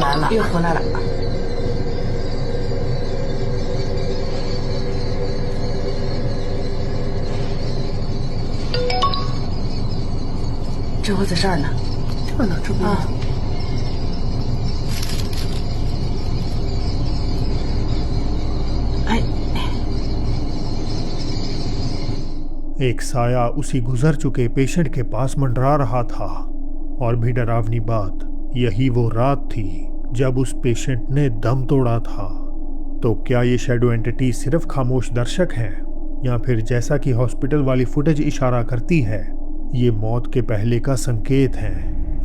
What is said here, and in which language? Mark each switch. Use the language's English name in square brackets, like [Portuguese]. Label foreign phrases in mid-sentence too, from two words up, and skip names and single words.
[Chinese] 又回来了。这回在这儿呢。这儿呢，这不啊。哎。 [Hindi] एक साया उसी गुजर चुके पेशेंट के पास मंडरा रहा था और भी डरावनी बात, यही वो रात थी जब उस पेशेंट ने दम तोड़ा था। तो क्या ये [English] shadow entity [Hindi] सिर्फ खामोश दर्शक हैं, या फिर जैसा कि हॉस्पिटल वाली फुटेज इशारा करती है, ये मौत के पहले का संकेत है।